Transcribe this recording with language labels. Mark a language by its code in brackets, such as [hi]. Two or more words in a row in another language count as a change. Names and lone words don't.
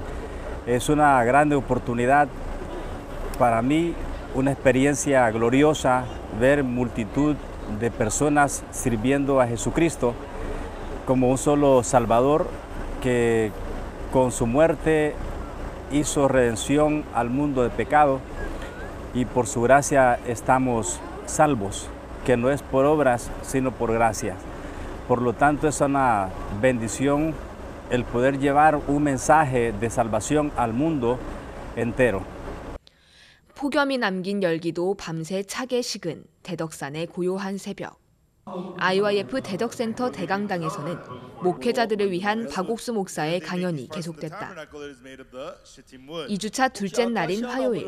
[es] Es una grande oportunidad para mí, una experiencia gloriosa ver multitud de personas sirviendo a Jesucristo como un solo Salvador que con su muerte hizo redención al mundo de pecado y por su gracia estamos salvos, que no es por obras sino por gracia. Por lo tanto es una bendición el poder llevar un mensaje de salvación al mundo entero. [ko] 폭염이 남긴 열기도 밤새 차게 식은 대덕산의 고요한 새벽. IYF 대덕센터 대강당에서는 목회자들을 위한 박옥수 목사의 강연이 계속됐다. 2주차 둘째 날인 화요일.